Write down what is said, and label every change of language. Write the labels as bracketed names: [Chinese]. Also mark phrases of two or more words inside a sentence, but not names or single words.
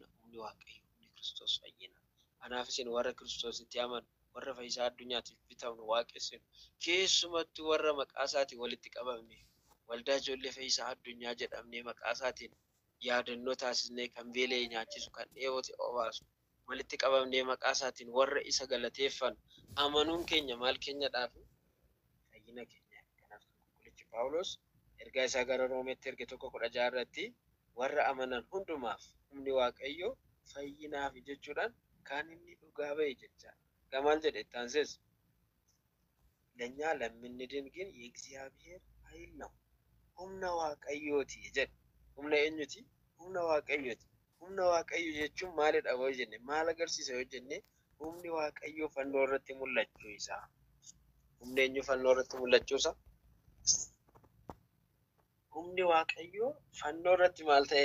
[Oromo] Humni Waaqayyoo, humni Kiristoos fayyina. Kanaaf isin warra Kiristoositti amanu, warra fayyisaa addunyaatiif bitamnu waaqessinu, keessumattuu warra maqaa isaatiin walitti qabamne, waldaa ijoollee fayyisaa addunyaa jedhamnee maqaa isaatiin yaadannoo taasisnee kan beela'e nyaachisu, kan dheebote obaasu, walitti qabamnee maqaa isaatiin warra isa galateeffan amanuun keenya maal keenyadhaaf? Fayyina keenya. Kanaaf qulqullichi Phaawulos ergaa isaa gara Roomeetti erge 1:16 irratti warra amanan hundumaaf humni Waaqayyoo fayyinaaf jechuudhaan kan inni dhugaa ba'e jecha. Gamaal jedhe taanses [Amharic] ለኛ ለምንድን ግን የእግዚአብሔር ኃይል ነው [Oromo] humna Waaqayyooti jedhe. Humna eenyuti? Humna Waaqayyooti. Humna Waaqayyoo jechuun maalidha yoo jenne maal agarsiisa yoo jenne humni Waaqayyoo fannoo irratti mul'achuu isaa. Humni eenyu fannoo irratti mul'achuu isaa? Humni Waaqayyoo fannoo irratti maal ta'eera?